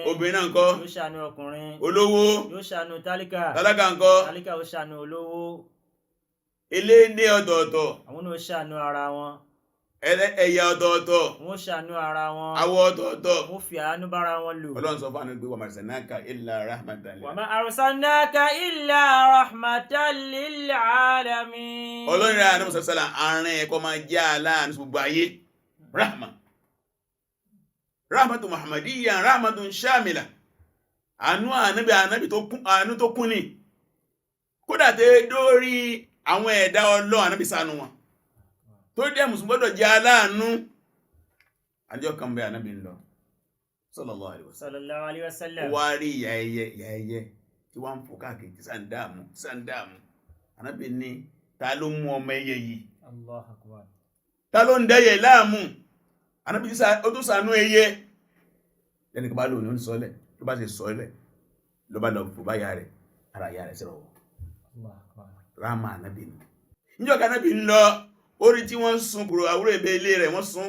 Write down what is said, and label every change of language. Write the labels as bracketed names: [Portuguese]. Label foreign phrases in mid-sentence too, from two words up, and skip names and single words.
[Yoruba] Obìnrin náà ńkọ́? Yóò ṣàánú ọkùnrin. Olówó. Yóò ṣàánú tálíkà. Tálákà ńkọ́? Tálíkà yóò ṣàánú olówó. Elédè ọ̀tọ̀ọ̀tọ̀. Àwọn náà ṣàánú ara wọn. Ẹ̀yà ọ̀tọ̀ọ̀tọ̀. Wọ́n ṣàánú ara wọn. Àwọ̀ ọ̀tọ̀ọ̀tọ̀. Wọ́n fi àánú bára wọn lò. Ọlọ́run sọ fún àwọn ẹgbẹ́ wa [Arabic] ما أرسلناك إلا رحمة للعالمين. وما أرسلناك إلا رحمة للعالمين. [Yoruba] Ọlọ́run rẹ̀ Ànábì sọ́sọ́lá àárín ẹ̀kọ́ máa jẹ́ aláàánú gbogbo ayé. [Arabic] رحمة محمدية، رحمة شاملة. [Yoruba] Àánú ànábì tó kún ní. kódà tẹ́ dórí àwọn ẹ̀dá Ọlọ́run Ànábì ṣàánú wọn tó dé mùsùlùmí gbọ́dọ̀ jẹ́ aláàánú. àjọ kan bẹ Ànábì ń lọ [Arabic] صلى الله عليه وسلم [Yoruba] wá rí ìyá ẹyẹ tí wọ́n ń fò káàkiri tí sàndáàmù Ànábì ní ta ló mú ọmọ ẹyẹ yìí? [Arabic] الله أكبر. [Yoruba] Ta ló ń dẹ́yẹ láàmú? Ànábì ó tún ṣàánú ẹyẹ lẹ́nìkan bá lò ní sọ́lẹ̀ ló bá ṣe sọ́lẹ̀ ló bá lọ fò bá yà rẹ̀ ara yà rẹ̀ sẹ́rọ̀ ráàmà Ànábì ní níjọ́ kan Ànábì ń lọ orí tí wọ́n sun kòrò àwúrò ẹ̀bẹ̀ ilé rẹ̀ wọ́n sun.